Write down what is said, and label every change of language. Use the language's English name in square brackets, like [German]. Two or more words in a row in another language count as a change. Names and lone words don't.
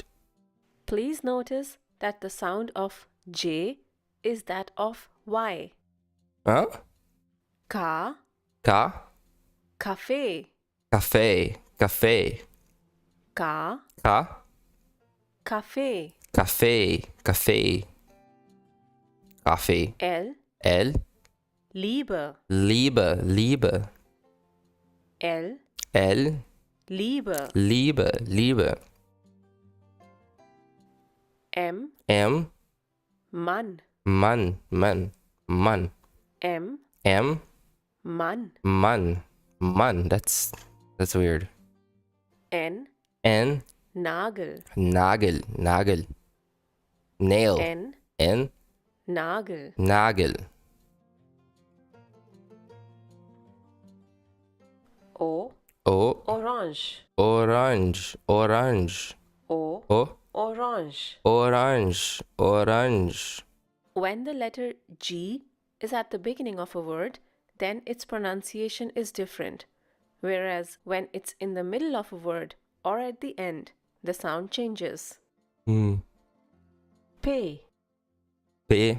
[English] Please notice that the sound of J is that of Y. Huh? [German] Ka. Cafe. Cafe. Ka. Cafe. L. L. Liebe. Liebe. L. Liebe. M. Mann. Mann. M. M. Mann. [English] That's weird. [German] N. Nagel. [English] Nail. [German] N. Nagel. O. O. Orange. Orange. Orange. O. O. Orange. Orange. Orange. [English] When the letter G is at the beginning of a word, then its pronunciation is different. Whereas when it's in the middle of a word or at the end, the sound changes. [German] P. P.